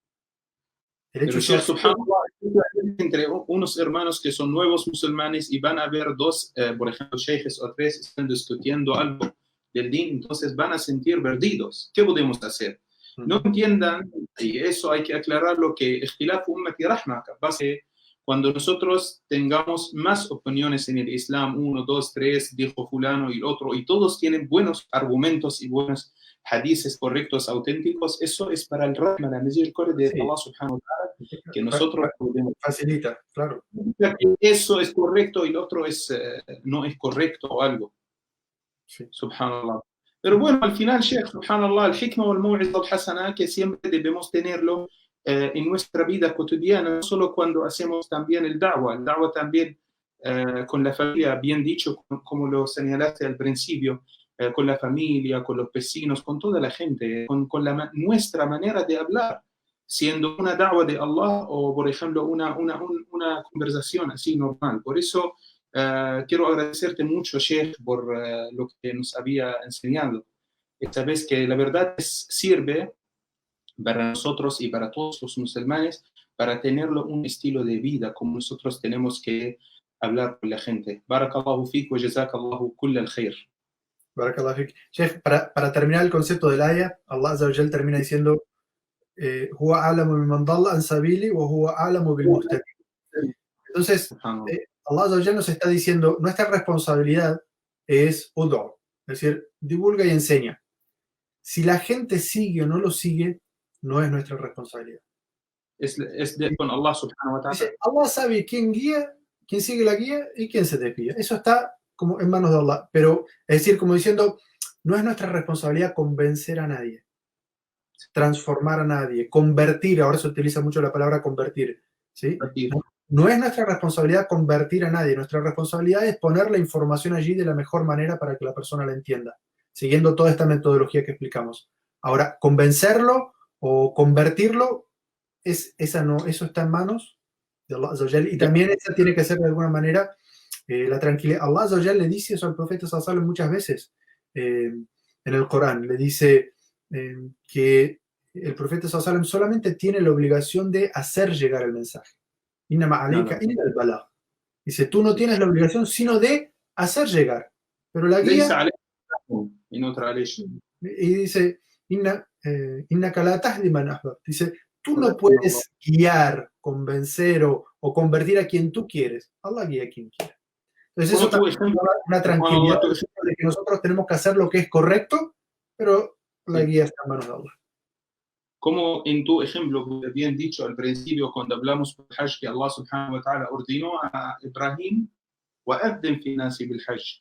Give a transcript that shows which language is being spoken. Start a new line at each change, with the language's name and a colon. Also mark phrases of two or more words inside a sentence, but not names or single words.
Spanish: El hecho Pero subhanallah, entre unos hermanos que son nuevos musulmanes y van a ver dos, por ejemplo, sheikhs o tres están discutiendo algo del din, entonces van a sentir perdidos. ¿Qué podemos hacer? No entiendan, y eso hay que aclararlo, que
Arabic: اختلاف أمتي رحمة,
Spanish: capaz que cuando nosotros tengamos más opiniones en el Islam, 1, 2, 3, dijo fulano y el otro, y todos tienen buenos argumentos y buenos hadices correctos, auténticos, eso es para el rahma, la misericordia de
Arabic: الله سبحانه وتعالى,
Spanish: que nosotros podemos. Facilita, claro. Eso es correcto y el otro no es correcto o algo. Sí. Subhanallah. Pero bueno, al final,
Arabic: شيخ، سبحان الله، الحكمة والموعظة الحسنة,
Spanish: que siempre debemos tenerlo en nuestra vida cotidiana, no solo cuando hacemos también el da'wah también con la familia, bien dicho, como lo señalaste al principio, con la familia, con los vecinos, con toda la gente, con nuestra manera de hablar, siendo una da'wah de Allah o, por ejemplo, una conversación así normal. Por eso quiero agradecerte mucho, Sheikh, por lo que nos había enseñado. Esta vez que la verdad sirve para nosotros y para todos los musulmanes para tenerlo un estilo de vida como nosotros tenemos que hablar con la gente.
Arabic: بارك الله فيك وجزاك الله كل الخير. بارك الله فيك. شيخ,
Spanish: para terminar el concepto del ayah,
Arabic: الله عز وجل
Spanish: termina diciendo
Arabic: هو أعلم بمن ضل عن سبيله وهو أعلم بالمهتدين.
Spanish: Entonces, Allah Azza wa Jal nos está diciendo, nuestra responsabilidad es ud'u, es decir, divulga y enseña. Si la gente sigue o no lo sigue, no es nuestra responsabilidad. Es con
Arabic: الله سبحانه وتعالى.
Spanish: Dice, Allah sabe quién guía, quién sigue la guía y quién se desvía. Eso está como en manos de Allah. Pero, es decir, como diciendo, no es nuestra responsabilidad convencer a nadie, transformar a nadie, convertir. Ahora se utiliza mucho la palabra convertir, ¿sí? No es nuestra responsabilidad convertir a nadie. Nuestra responsabilidad es poner la información allí de la mejor manera para que la persona la entienda, siguiendo toda esta metodología que explicamos. Ahora, convencerlo o convertirlo, eso está en manos de
Arabic: الله عز وجل,
Spanish: y también esa tiene que ser de alguna manera la tranquilidad.
Arabic: الله عز وجل
Spanish: le dice eso al profeta
Arabic: صلى الله عليه وسلم
Spanish: muchas veces en el Corán. Le dice que el profeta
Arabic: صلى الله عليه وسلم
Spanish: solamente tiene la obligación de hacer llegar el mensaje.
Arabic: إنما عليك إلا البلاغ.
Spanish: Dice, tú no tienes la obligación sino de hacer llegar. Pero la guía... Y dice,
Arabic: إنك لا تهدي من أحببت.
Spanish: Dice, tú no puedes guiar, convencer o convertir a quien tú quieres. Allah guía a quien quiera. Entonces eso también da una tranquilidad de que nosotros tenemos que hacer lo que es correcto, pero la guía está en manos de Allah. Como en tu ejemplo, bien dicho al principio, cuando hablamos del Hajj, que
Arabic: الله سبحانه وتعالى
Spanish: ordenó a Ibrahim,
Arabic: وَأَذِّنْ فِي النَّاسِ بِالْحَجِّ.